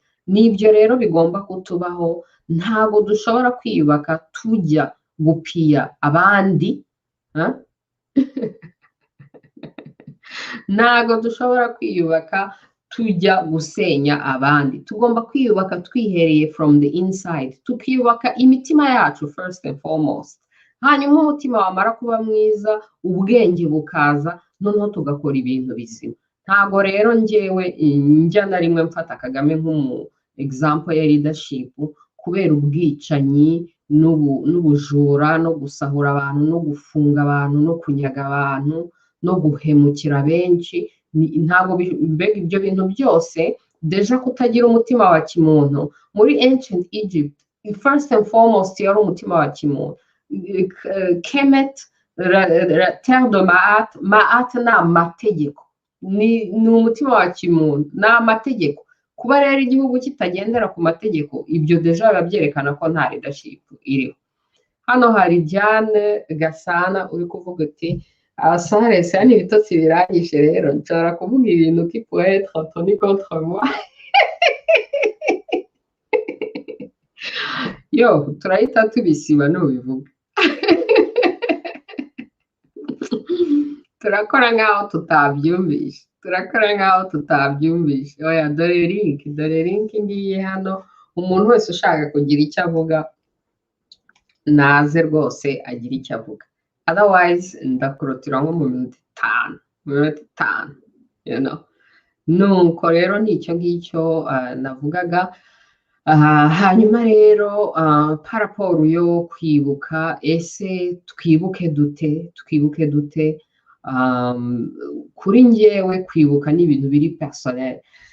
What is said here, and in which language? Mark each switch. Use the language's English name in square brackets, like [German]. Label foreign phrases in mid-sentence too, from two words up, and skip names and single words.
[Kinyarwanda] Nibyo rero bigomba kutubaho. Ntago dushobora kwiyubaka tujya gupiya abandi, ntago dushobora kwiyubaka tujya gusenya abandi. Tugomba kwiyubaka twihereye [English] from the inside, [Kinyarwanda] tukiyubaka imitima yacu [English] first and foremost. [Kinyarwanda] Hanyuma umutima wamara kuba mwiza, ubwenge bukaza, noneho tugakora ibintu bizima. Ntago rero njyewe njya na rimwe mfata Kagame nk'umu example ya leadership kubera ubwicanyi n'ubujura no gusahura abantu no gufunga abantu no kunyaga abantu no guhemukira benshi. Ntago mbega ibyo bintu byose deja kutagira umutima wa kimuntu. Muri ancient Egypt [English] first and foremost [Kinyarwanda] yari umutima wa kimuntu. Kemet, [French] terre de Maat [Kinyarwanda] ni amategeko, ni umutima wa kimuntu, ni amategeko. Kuba rero igihugu kitagendera ku mategeko, ibyo deja biba byerekana ko nta leadership iriho. Hano hari Diane Gasana uri kuvuga ati Ausares yani ibitotsi biranyishe rero nshobora kuvuga ibintu [French] qui pourrait être [Kinyarwanda] toni [French] contre moi. [Kinyarwanda] Yo, turahita tubisiba nubivuga. Turakora nkaho tutabyumvishe. Oya, dore link ngiye hano. Umuntu wese ushaka kugira icyo avuga naze rwose agira icyo avuga. Otherwise ndakurotira nko mu minota 5, [English] you know. [Kinyarwanda] Nuko rero nicyo ngicyo navugaga. Hanyuma rero paraporo yo kwibuka, ese twibuke dute? Kuri njyewe kwibuka ni ibintu biri personnel.